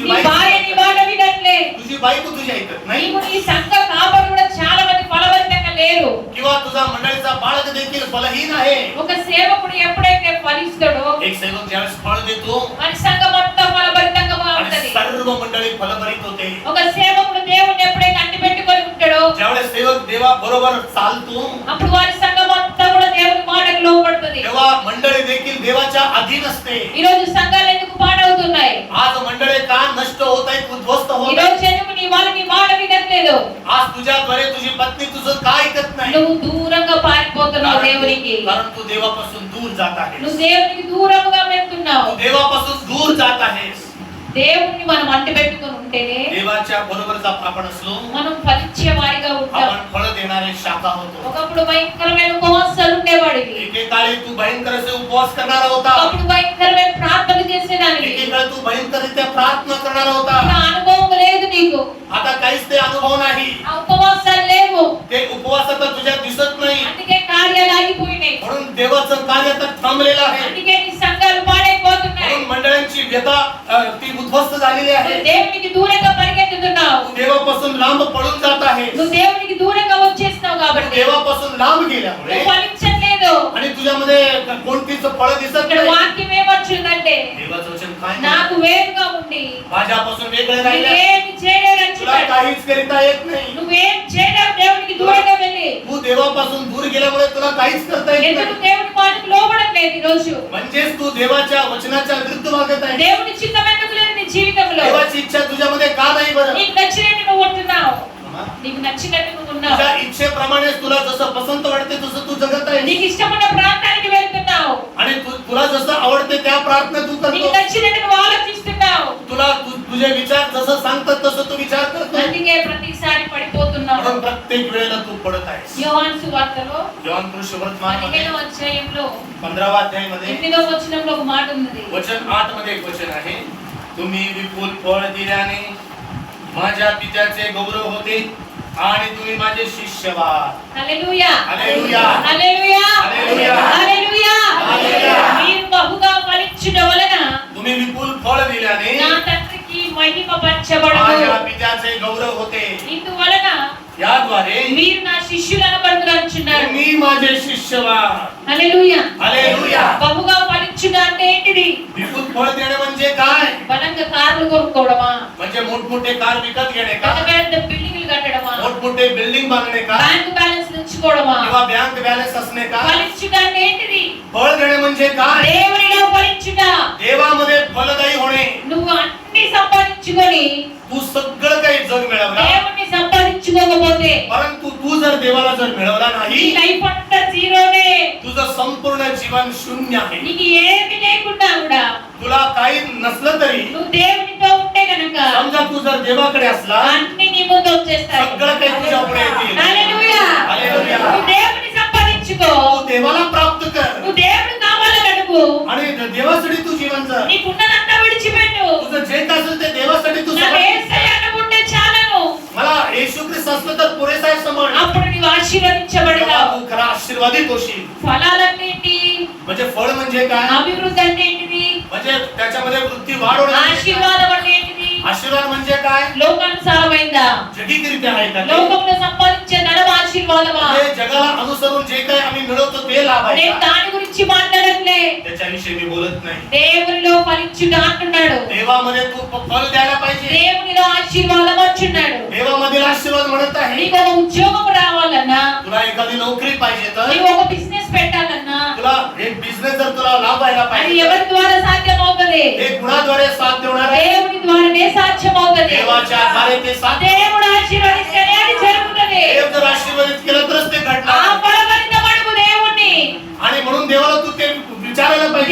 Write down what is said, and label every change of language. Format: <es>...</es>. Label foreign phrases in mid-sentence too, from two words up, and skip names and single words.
<te>నీ భార్య నీ మాట వినట్లే.</te> <mr>तुझी बायको तुझी ऐकत नाही,</mr> <te>నీవు నీ సంఘ కాపరు కూడా చాలా మంది ఫలభరితంగా లేరు.</te> <mr>किंवा तुझा मंडळीचा बाळक देखील फलहीन आहे.</mr> <te>ఒక సేవకుడు ఎప్పుడైతే ఫలిస్తాడో</te> <mr>एक सेवक ज्यावेळेस फळ देतो</mr> <te>మన సంఘం మొత్తం ఫలభరితంగా</te> <mr>आणि</mr> <te>ఉంటది.</te> <mr>सर्व मंडळी फलभरित होते.</mr> <te>ఒక సేవకుడు దేవుణ్ణి ఎప్పుడైతే అంటిపెట్టుకొని ఉంటాడో</te> <mr>देवा बरोबर चालतो</mr> <te>అప్పుడు వారి సంఘం అంతా కూడా దేవుని మాటకు లోబడుతుంది.</te> <mr>तेव्हा मंडळी देखील देवाच्या अधीन असते.</mr> <te>ఈ రోజు సంఘాలు ఎందుకు పాడవుతున్నాయి?</te> <mr>आज मंडळी का नष्ट होत आहेत, उद्ध्वस्त</mr> <te>ఈ</te> <mr>होत</mr> <te>రోజు</te> <mr>आहेत?</mr> <te>ఎందుకు నీ వాళ్ళు నీ మాట వినట్లేదు?</te> <mr>आज तुझ्याद्वारे तुझी पत्नी तुझं का ऐकत नाही?</mr> <te>నువ్వు దూరంగా పారిపోతున్నావు దేవునికి.</te> <mr>कारण तू देवापासून दूर जात आहेस.</mr> <te>నువ్వు దేవునికి దూరంగా వెళ్తున్నావు.</te> <mr>तू देवापासून दूर जात आहेस.</mr> <te>దేవుణ్ణి మనం అంటి పెట్టుకొని ఉంటేనే</te> <mr>देवाच्या बरोबर जर आपण असलो</mr> <te>మనం ఫలించే వారిగా ఉంటాం.</te> <mr>आपण फळ देणारे शाखा होतो.</mr> <te>ఒకప్పుడు భయంకరమైన ఉపవాసాలు ఉండేవాడివి.</te> <mr>एकेकाळी तू भयंकर असे उपवास करणारा होता.</mr> <te>ఒకప్పుడు భయంకరమైన ప్రార్థన చేసేదానివి.</te> <mr>एकेकाळी तू भयंकररित्या प्रार्थना करणारा होता.</mr> <te>ఇప్పుడు ఆ అనుభవం లేదు నీకు.</te> <mr>आता काहीच ते अनुभव नाही.</mr> <te>ఆ ఉపవాసాలు లేవు.</te> <mr>ते उपवास आता तुझ्यात दिसत नाही.</mr> <te>అందుకే కార్యాలు ఆగిపోయినాయి.</te> <mr>म्हणून देवाचं कार्य आता थांबलेलं आहे.</mr> <te>అందుకే నీ సంఘాలు పాడైపోతున్నాయి.</te> <mr>म्हणून मंडळांची व्यथा ती उद्ध्वस्त झालेली आहे.</mr> <te>నువ్వు దేవునికి దూరంగా పరిగెత్తుతున్నావు.</te> <mr>तू देवापासून लांब पळून जात आहे.</mr> <te>నువ్వు దేవునికి దూరంగా వచ్చేస్తున్నావు</te> <mr>तू</mr> <te>కాబట్టి</te> <mr>देवापासून लांब गेल्यामुळे</mr> <te>నువ్వు ఫలించట్లేదు.</te> <mr>आणि तुझ्यामध्ये कोणतीच फळ दिसत</mr> <te>ఇక్కడ</te> <mr>नाही.</mr> <te>వాక్యం ఏమొచ్చిందంటే</te> <mr>देवाचं वचन काय</mr> <te>నాకు వేరుగా ఉండి</te> <mr>माझ्यापासून वेगळे राहिले</mr> <te>నువ్వేమి చేయలేదని</te> <mr>तुला</mr> <te>చెప్పాడు.</te> <mr>काहीच करिता येत नाही.</mr> <te>నువ్వేం చేయలేవు దేవునికి దూరంగా వెళ్ళి.</te> <mr>तू देवापासून दूर गेल्यामुळे तुला काहीच करता येत</mr> <te>ఎందుకు</te> <mr>नाही.</mr> <te>దేవుని మాటకు లోబడట్లేదు ఈ రోజు?</te> <mr>म्हणजेच तू देवाच्या वचनाच्या विरुद्ध वागत आहे.</mr> <te>దేవుని చిత్తం ఎందుకు లేదు నీ జీవితంలో?</te> <mr>देवाची इच्छा तुझ्यामध्ये का नाही बरं?</mr> <te>నీకు నచ్చినట్టు నువ్వు ఉంటున్నావు. నీకు నచ్చినట్టు నువ్వు ఉన్నావు.</te> <mr>तुझ्या इच्छेप्रमाणे तुला जसं पसंत वाटते तसं तू जगत आहे.</mr> <te>నీకు ఇష్టమైన ప్రాంతానికి వెళ్తున్నావు.</te> <mr>आणि तुला जसं आवडते त्या प्रार्थना तू</mr> <te>నీకు</te> <mr>करतो.</mr> <te>నచ్చినట్టు నువ్వు ఆలోచిస్తున్నావు.</te> <mr>तुला तुझे विचार जसं सांगतात तसं तू विचार करतो.</mr> <te>అందుకే ప్రతిసారి పడిపోతున్నావు.</te> <mr>म्हणून प्रत्येक वेळेला तू पडत आहेस.</mr> <te>యోహాను సువార్తలో</te> <mr>योहान सुवर्तमानमध्ये</mr> <te>15వ అధ్యాయంలో</te> <mr>15वा अध्यायामध्ये</mr> <te>8వ వచనంలో ఒక మాట ఉన్నది.</te> <mr>वचन 8 मध्ये एक वचन आहे. तुम्ही विपुल फळ दिल्याने माझ्या पित्याचे गौरव होते आणि तुम्ही माझे शिष्य व्हाल.</mr> <te>హల్లెలూయా హల్లెలూయా. హల్లెలూయా హల్లెలూయా. హల్లెలూయా. హల్లెలూయా. మీరు బహుగా ఫలించుట వలన</te> <mr>तुम्ही विपुल फळ दिल्याने</mr> <te>నా తండ్రికి మహిమ పంచబడును.</te> <mr>माझ्या पित्याचे गौरव होते.</mr> <te>ఇందువలన</te> <mr>याद्वारे</mr> <te>మీరు నా శిష్యులను పడుతున్నారు.</te> <mr>तुम्ही माझे शिष्य व्हाल.</mr> <te>హల్లెలూయా. హల్లెలూయా. బహుగా ఫలించుట అంటే ఏంటిది?</te> <mr>विपुल फळ देणे म्हणजे काय?</mr> <te>బలంగా కార్లు కొనుక్కోవడమా?</te> <mr>म्हणजे मोठमोठे कार विकत घेणे का?</mr> <te>పెద్ద పెద్ద బిల్డింగ్లు కట్టడమా?</te> <mr>मोठमोठे बिल्डिंग बांधणे का?</mr> <en>bank balance</en> <te>ఉంచుకోవడమా?</te> <mr>किंवा</mr> <en>bank balance</en> <mr>असणे का?</mr> <te>ఫలించుట అంటే ఏంటిది?</te> <mr>फळ देणे म्हणजे काय?</mr> <te>దేవునిలో ఫలించుట.</te> <mr>देवामध्ये फलदायी होणे.</mr> <te>నువ్వు అన్ని సంపాదించుకొని</te> <mr>तू सगळं काही जग मिळवला,</mr> <te>దేవుణ్ణి సంపాదించుకోకపోతే</te> <mr>परंतु तू जर देवाला जर मिळवला</mr> <te>నీ</te> <mr>नाही,</mr> <te>లైఫ్ అంతా జీరోనే.</te> <mr>तुझं संपूर्ण जीवन शून्य आहे.</mr> <te>నీకు ఏమి లేకుండా కూడా</te> <mr>तुला काही नसलं तरी</mr> <te>నువ్వు దేవునితో ఉంటే గనక</te> <mr>समजा तू जर देवाकडे असला,</mr> <te>అన్ని నీ ముందు వచ్చేస్తాయి.</te> <mr>सगळं काही तुझ्या पुढे येतील.</mr> <te>హల్లెలూయా. హల్లెలూయా. నువ్వు దేవుని సంపాదించుకో.</te> <mr>तू देवाला प्राप्त कर</mr> <te>నువ్వు దేవుడు కావాలని అడుగు.</te> <mr>आणि देवासाठी तू जीवन जग.</mr> <te>నీకున్నదంతా విడిచిపెట్టు.</te> <mr>तुझं जे काय असेल ते देवासाठी तू</mr> <te>నా</te> <mr>समर्पण.</mr> <te>యేసయ్యను ఉంటే చాలను.</te> <mr>मला येशू ख्रिस्त असलं तर पुरेसा आहे समज.</mr> <te>అప్పుడు నీవు</te> <mr>तेव्हा</mr> <te>ఆశీర్వదించబడతావు.</te> <mr>तू खरा आशीर्वादित होशील.</mr> <te>ఫలాలన్నీ ఏంటి?</te> <mr>म्हणजे फळ म्हणजे काय?</mr> <te>అభివృద్ధి అంటే ఏంటిది?</te> <mr>म्हणजे त्याच्यामध्ये वृत्ती वाढ होणे.</mr> <te>ఆశీర్వాదం అంటే ఏంటిది?</te> <mr>आशीर्वाद म्हणजे काय?</mr> <te>లోకానుసారమైందా?</te> <mr>जगिकरित्या आहे का ते?</mr> <te>లోకంలో సంపాదించే ధనం ఆశీర్వాదమా?</te> <mr>म्हणजे जगाला अनुसरून जे काही आम्ही मिळवतो ते लाभ आहे</mr> <te>నేను</te> <mr>का?</mr> <te>దాని గురించి మాట్లాడట్లే.</te> <mr>त्याच्याविषयी मी बोलत नाही.</mr> <te>దేవునిలో ఫలించుట అంటున్నాడు.</te> <mr>देवामध्ये तू फळ द्यायला पाहिजे.</mr> <te>దేవునిలో ఆశీర్వాదం అంటున్నాడు.</te> <mr>देवामधील आशीर्वाद म्हणत आहे.</mr> <te>నీకు ఒక ఉద్యోగం రావాలన్నా,</te> <mr>तुला एखादी नोकरी पाहिजे तर,</mr> <te>నీవు ఒక బిజినెస్ పెట్టాలన్నా</te> <mr>तुला एक बिझनेस जर तुला लाभ व्हायला</mr> <te>అది</te> <mr>पाहिजे,</mr> <te>ఎవరి ద్వారా సాధ్యమవుతుంది?</te> <mr>हे गुणाद्वारे साथ देणार आहे.</mr> <te>దేవుని ద్వారానే సాధ్యమవుతుంది.</te> <mr>देवाच्या आधारे ते साथ.</mr> <te>దేవుడు ఆశీర్వదిస్తేనే అది జరుగుతుంది.</te> <mr>देव जर आशीर्वादित केलं तरच ते</mr> <te>ఆ</te> <mr>घडणार.</mr> <te>బలవంతమడుగు దేవుణ్ణి.</te> <mr>आणि म्हणून देवाला तू ते विचारायला पाहिजे.</mr>